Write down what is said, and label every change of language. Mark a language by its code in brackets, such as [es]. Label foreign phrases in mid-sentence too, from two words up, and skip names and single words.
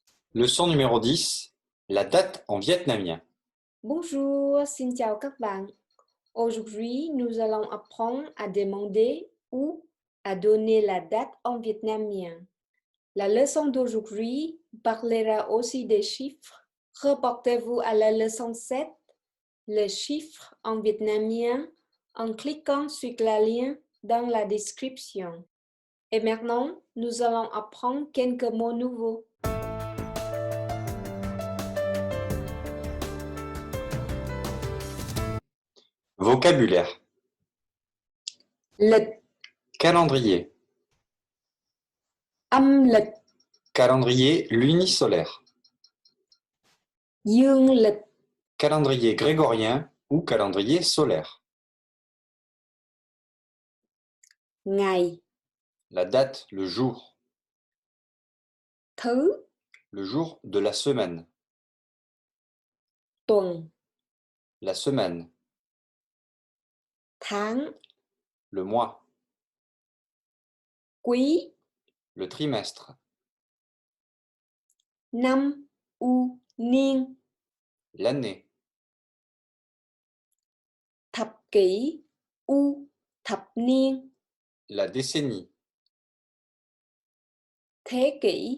[fr] Leçon numéro 10, la date en vietnamien. Bonjour, [vi] xin chào các bạn. [fr] Aujourd'hui, nous allons apprendre à demander ou à donner la date en vietnamien. La leçon d'aujourd'hui parlera aussi des chiffres. Reportez-vous à la leçon 7, les chiffres en vietnamien, en cliquant sur le lien dans la description. Et maintenant, nous allons apprendre quelques mots nouveaux. Vocabulaire. [vi] Lịch, [fr] Calendrier. [vi] âm lịch, [fr] Calendrier lunisolaire. [vi] dương lịch, [fr] Calendrier grégorien ou calendrier solaire. [vi] ngày, [fr] La date, le jour. [vi] thứ, [fr] Le jour de la semaine. [vi] tuần, [fr] La semaine. [vi] tháng, [fr] Le mois. [vi] quý, [fr] Le trimestre. [vi] năm, niên, [fr] L'année. [vi] thập kỷ, thập niên, [fr] La décennie. [vi] thế kỷ,